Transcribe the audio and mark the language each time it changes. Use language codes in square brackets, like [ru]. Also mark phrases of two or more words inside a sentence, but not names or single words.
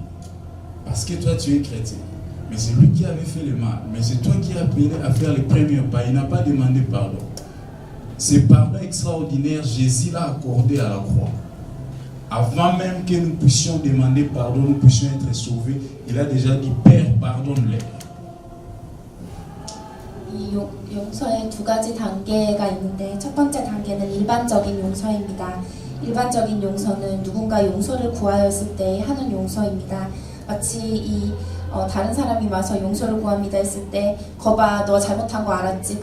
[fr] Parce que toi tu es chrétien. Mais c'est lui qui avait fait le mal. Mais c'est toi qui as appelé à faire les premiers pas. Il n'a pas demandé pardon. Ce pardon extraordinaire, Jésus l'a accordé à la croix. Avant même que nous puissions demander pardon, nous puissions être sauvés, il a déjà dit, Père, pardonne-les. [ko] 이 용서에 두 가지 단계가 있는데 첫 번째 단계는 일반적인 용서입니다. 일반적인 용서는 누군가 용서를 구하였을 때 하는 용서입니다. 마치 다른 사람이 와서 용서를 구합니다 했을 때 거봐 너 잘못한 거 알았지?